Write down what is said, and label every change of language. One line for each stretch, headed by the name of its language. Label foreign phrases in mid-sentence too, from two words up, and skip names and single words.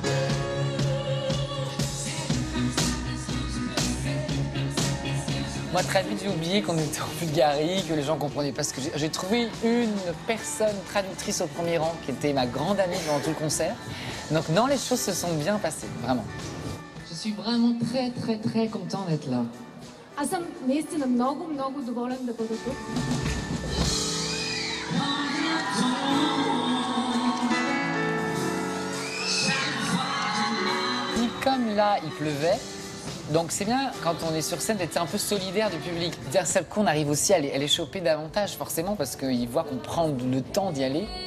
French: Moi, très vite, j'ai oublié qu'on était en Bulgarie, que les gens ne comprenaient pas ce que j'ai trouvé une personne traductrice au premier rang qui était ma grande amie pendant tout le concert. Donc, non, les choses se sont bien passées, vraiment. Je suis vraiment très, très, très content d'être là.
Bulgarian: Аз съм наистина много, много доволен да бъда тук.
French: Comme là, il pleuvait, donc c'est bien quand on est sur scène d'être un peu solidaire du public. D'un seul coup, on arrive aussi à les choper davantage, forcément, parce qu'ils voient qu'on prend le temps d'y aller.